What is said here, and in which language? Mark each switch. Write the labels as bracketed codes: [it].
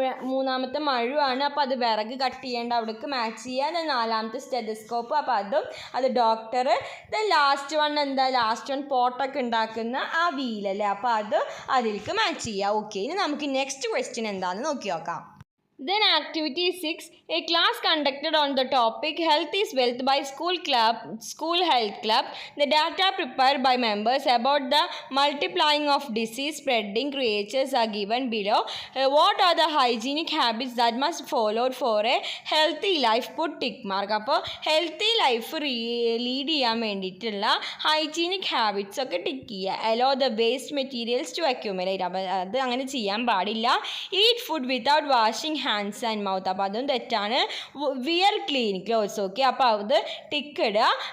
[ml] മൂന്നാമത്തെ മഴുവാണ്. അപ്പോൾ അത് വിറക് കട്ട് ചെയ്യേണ്ട അവിടേക്ക് മാച്ച് ചെയ്യുക. നാലാമത്തെ സ്റ്റെതസ്കോപ്പ്. അപ്പോൾ അത് ഡോക്ടർ. ലാസ്റ്റ് വൺ എന്താ? ലാസ്റ്റ് വൺ പോട്ടൊക്കെ ഉണ്ടാക്കുന്ന ആ വീലല്ലേ, അപ്പോൾ അത് അതിലേക്ക് മാച്ച് ചെയ്യുക. ഓക്കെ. ഇനി നമുക്ക് നെക്സ്റ്റ് ക്വസ്റ്റ്യൻ എന്താണെന്ന് നോക്കി നോക്കാം. [en] Then activity 6, a class conducted on the topic health is wealth by school health club. The data prepared by members about the multiplying of disease spreading creatures are given below. What are the hygienic habits that must followed for a healthy life? Put tick mark. [ml] അപ്പോൾ healthy life lead ചെയ്യാൻ വേണ്ടിയിട്ടുള്ള hygienic habits ഒക്കെ tick ചെയ്യുക. [en] Allow the waste materials to accumulate. [ml] അപ്പോൾ അത് അങ്ങനെ ചെയ്യാൻ പാടില്ല. [en] Eat food without washing hands and mouth. [ml] അപ്പോൾ അതും തെറ്റാണ്. [en] Wear clean clothes. [ml] ഓക്കെ. അപ്പോൾ അത് ടിക്ക് ഇടുക.